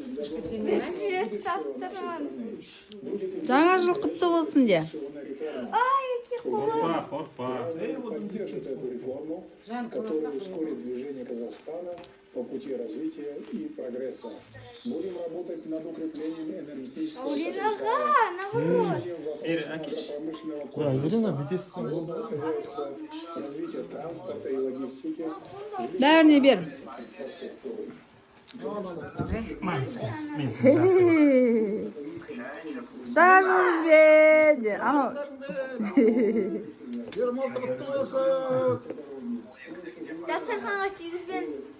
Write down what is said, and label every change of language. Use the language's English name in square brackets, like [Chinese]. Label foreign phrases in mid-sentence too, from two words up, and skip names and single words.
[Kazakh] Жаңа жыл құтты болсын де. Ай, [Russian] какие холодные. [Kazakh] Қорқпа. [Russian] Поддержит эту реформу, которая ускорит движение Казахстана по пути развития и прогресса. Будем работать над укреплением энергетического потенциала, Наоборот. промышленного Ирина, хозяйства, развития транспорта и логистики, [Kazakh] Бәріне бер. Құттықтаймыз бе де. Анау. Дастарханға кигізбеңіз.